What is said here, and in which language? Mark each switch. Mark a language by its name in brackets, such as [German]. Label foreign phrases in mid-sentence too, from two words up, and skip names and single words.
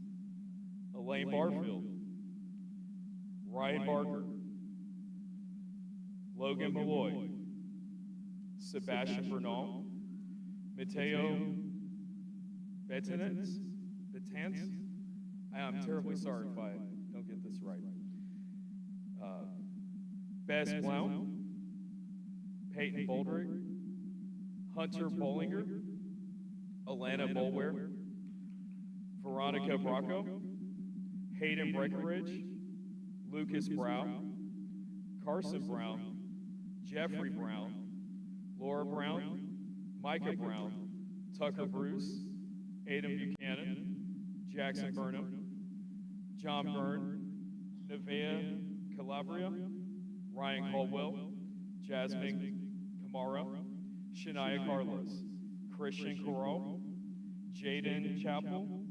[English] Elaine Barfield, Ryan Barker, Logan Malloy, Sebastian Bernal, Mateo Betanens. I'm terribly sorry if I don't get this right. Bess Blount, Peyton Boldrick, Hunter Bollinger, Alana Bolware, Veronica Bracco, Hayden Breckenridge, Lucas Brown, Carson Brown, Jeffrey Brown, Laura Brown, Micah Brown, Tucker Bruce, Adam Buchanan, Jackson Burnham, John Byrne, Nevaeh Calabria, Ryan Caldwell, Jasmine Kamara, Shania Carlos, Christian Corral, Jaden Chappell,